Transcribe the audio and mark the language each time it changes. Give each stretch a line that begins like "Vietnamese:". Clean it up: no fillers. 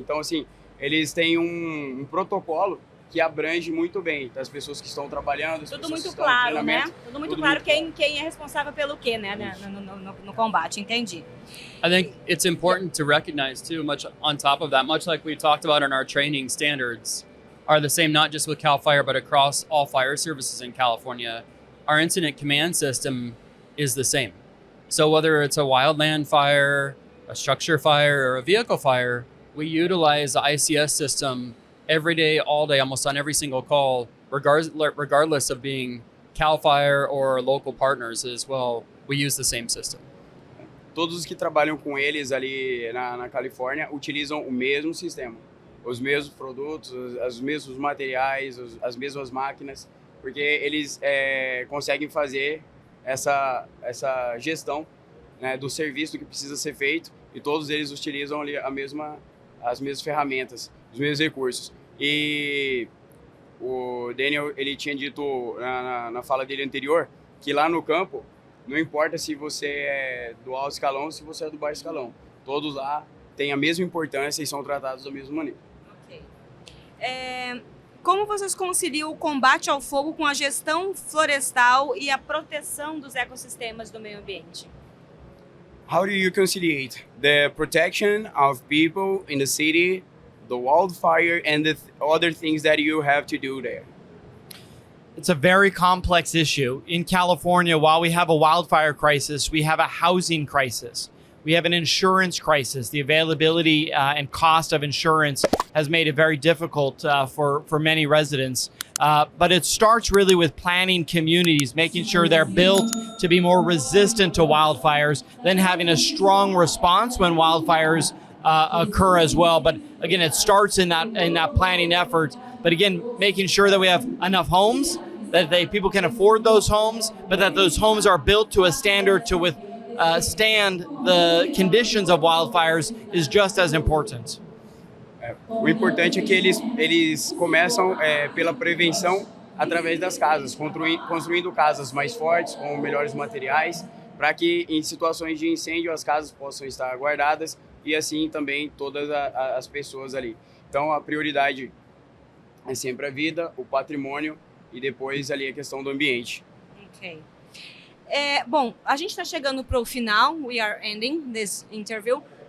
Portuguese: Então, assim, eles têm um protocolo que abrange muito bem das pessoas que estão trabalhando, as Tudo pessoas que estão no claro, né? treinamento. Tudo muito claro quem é responsável pelo quê, né? No combate, entendi.
English: I think it's important to recognize too, much on top of that, much like we talked about in our training standards, are the same not just with CAL FIRE, but across all fire services in California. Our incident command system is the same. So whether it's a wildland fire, a structure fire, or a vehicle fire, we utilize the ICS system every day, all day, almost on every single call, regardless of being CAL FIRE or local partners as well. We use the same system.
Portuguese: Todos os que trabalham com eles ali na Califórnia utilizam o mesmo sistema, os mesmos produtos, os mesmos materiais, as mesmas máquinas, porque eles conseguem fazer essa gestão, né, do serviço que precisa ser feito, e todos eles utilizam ali as mesmas ferramentas, os mesmos recursos. E o Daniel, ele tinha dito na fala dele anterior que lá no campo não importa se você é do alto escalão ou se você é do baixo escalão, todos lá têm a mesma importância e são tratados da mesma maneira. Ok. Como vocês conciliam o combate ao fogo com a gestão florestal e a proteção dos ecossistemas do meio ambiente?
English: How do you conciliate the protection of people in the city, the wildfire, and the other things that you have to do there? It's a very complex issue. In California, while we have a wildfire crisis, we have a housing crisis. We have an insurance crisis. The availability and cost of insurance has made it very difficult for many residents. But it starts really with planning communities, making sure they're built to be more resistant to wildfires, then having a strong response when wildfires occur as well. But again, it starts in that planning effort. But again, making sure that we have enough homes, that people can afford those homes, but that those homes are built to a standard to withstand the conditions of wildfires is just as important.
Portuguese: O importante é que eles começam pela prevenção através das casas, construindo casas mais fortes, com melhores materiais, para que em situações de incêndio as casas possam estar guardadas e assim também todas as pessoas ali. Então a prioridade é sempre a vida, o patrimônio e depois ali a questão do ambiente. Ok. Bom, a gente está chegando para o final.
English: We are ending this interview.